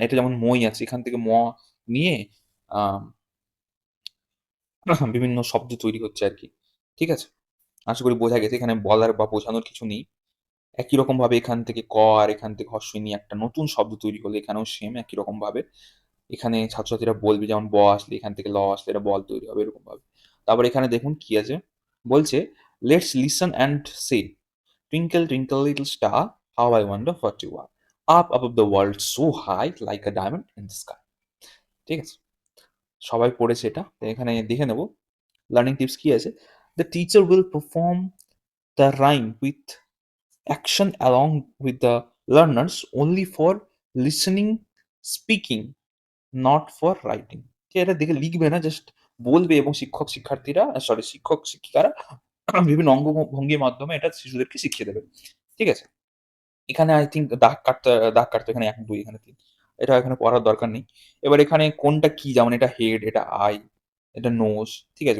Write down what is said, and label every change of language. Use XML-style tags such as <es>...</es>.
<bn>এটা যেমন মই আছে এখান থেকে নিয়ে আ বিভিন্ন শব্দ তৈরি হচ্ছে আরকি। ঠিক আছে? আশা করি বোঝা গেছে। এখানে বলার বা বোঝানোর কিছু নেই। একই রকমভাবে এখান থেকে ক আর এখান থেকে হস্র ই নিয়ে একটা নতুন শব্দ তৈরি হলো। এখানেও সেম একই রকমভাবে। এখানে ছাত্রছাত্রীরা বলবে যেমন ব আসলে এখান থেকে ল আসলে এটা বল তৈরি হবে এরকমভাবে। তারপর এখানে দেখুন কি আছে?</bn> <en>বলছে, "Let's listen and say, Twinkle, twinkle, little star, how I wonder what you are. Up above the world so high like a diamond in the sky."</en> <bn>ঠিক আছে? সবাই পড়েছে এটা। তো এখানে দেখে নেব লার্নিং টিপস কি আছে?</bn> <en>"The teacher will perform the rhyme with action along with the learners only for listening, speaking, not for writing."</en> <bn>ঠিক আছে? এটা দেখে লিখবে না, জাস্ট বলবে এবং শিক্ষক-শিক্ষিকারা বিভিন্ন অঙ্গভঙ্গির মাধ্যমে এটা শিশুদেরকে শিখিয়ে দেবে। ঠিক আছে? এখানে আই থিংক দাগ কাটতে এখানে ১, ২ এখানে ৩। এটা এখানে পড়ার দরকার নেই। এবার এখানে কোনটা কি, যেমন এটা হেড, এটা আই, এটা নোজ, ঠিক আছে?</bn>